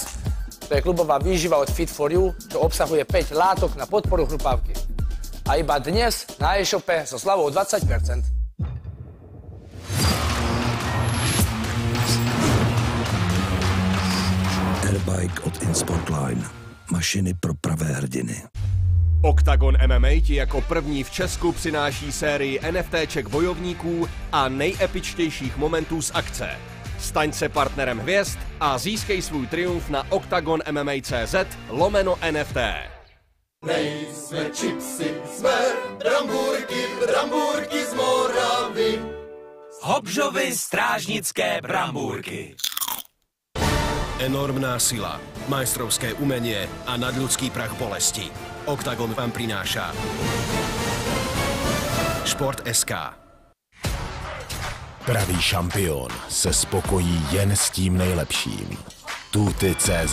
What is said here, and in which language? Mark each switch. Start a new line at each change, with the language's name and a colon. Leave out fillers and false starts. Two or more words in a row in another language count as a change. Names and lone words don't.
Slovak: To je klubová výživa od Fit4U, čo obsahuje 5 látok na podporu chrupavky. A iba dnes na e-shope so zľavou 20%. Airbike od Insportline.
Czech: Mašiny pro pravé hrdiny. Oktagon MMA ti jako první v Česku přináší sérii NFTček bojovníků a nejepičtějších momentů z akce. Staň se partnerem hvězd a získej svůj triumf na oktagonmma.cz/NFT. Nejsme čipsy, jsme brambůrky z Moravy. Hobžovy strážnické brambůrky.
Slovak: Enormná sila, majstrovské umenie a nadľudský prach bolesti. Oktagon vám prináša Šport.sk.
Czech: Pravý šampion se spokojí jen s tím nejlepším. Tuty.cz.